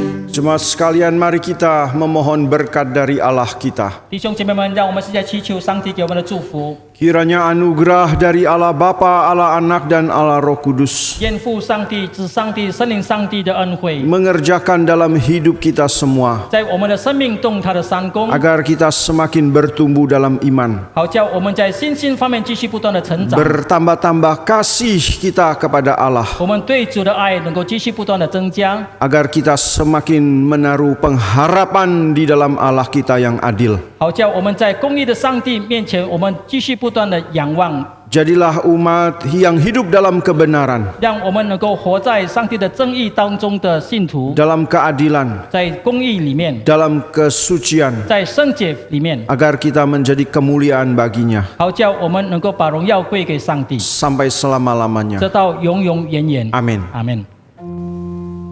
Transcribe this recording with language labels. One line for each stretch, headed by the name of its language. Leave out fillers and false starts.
Indonesian: Jemaat sekalian, mari kita memohon berkat dari Allah kita.
Chinese: 弟兄姐妹们，让我们现在祈求上帝给我们的祝福。
Indonesian: Kiranya anugerah dari Allah Bapa, Allah Anak, dan Allah Roh Kudus
Chinese: 愿父上帝、子上帝、圣灵上帝的恩惠，
Indonesian: mengerjakan dalam hidup kita semua,
Chinese: 在我们的生命动他的三功，
Indonesian: agar kita semakin bertumbuh dalam iman,
Chinese: 好叫我们在信心方面继续不断的成长，
Indonesian: bertambah-tambah kasih kita kepada Allah,
Chinese: 我们对主的爱能够继续不断的增加，
Indonesian: agar kita semakin menaruh pengharapan di dalam Allah kita yang adil.
Chinese: 好叫我们在公义的上帝面前，我们继续不断的仰望，
Indonesian: Jadilah umat yang hidup dalam kebenaran,
Chinese: 让我们能够活在上帝的正义当中的信徒，
Indonesian: dalam keadilan,
Chinese: 在公义里面，
Indonesian: dalam kesucian,
Chinese: 在圣洁里面，
Indonesian: agar kita menjadi kemuliaan baginya
Chinese: 好叫我们能够把荣耀归给上帝，
Indonesian: sampai selama-lamanya.
Chinese: 直到永永远远。
Indonesian: Amin.
Chinese: 阿门。